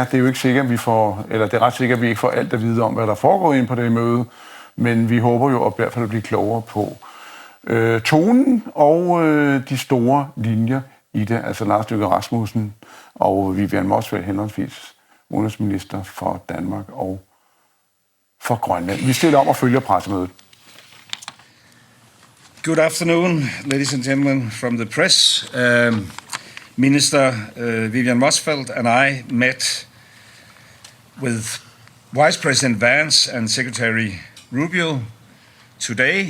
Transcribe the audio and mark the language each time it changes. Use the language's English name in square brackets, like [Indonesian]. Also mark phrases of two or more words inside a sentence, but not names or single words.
[Danish] Det er jo ikke sikkert, at vi får, eller det er ret sikkert, at vi ikke får alt at vide om, hvad der foregår inde på det møde, men vi håber jo at i hvert fald at blive klogere på tonen og de store linjer i det, altså Lars Løkke Rasmussen og Vivian Motzfeldt, henholdsvis udenrigsminister for Danmark og for Grønland. Vi stiller om og følger pressemødet. [English] Good afternoon, ladies and gentlemen from the press. Minister Vivian Motzfeldt and I met with Vice President Vance and Secretary Rubio today.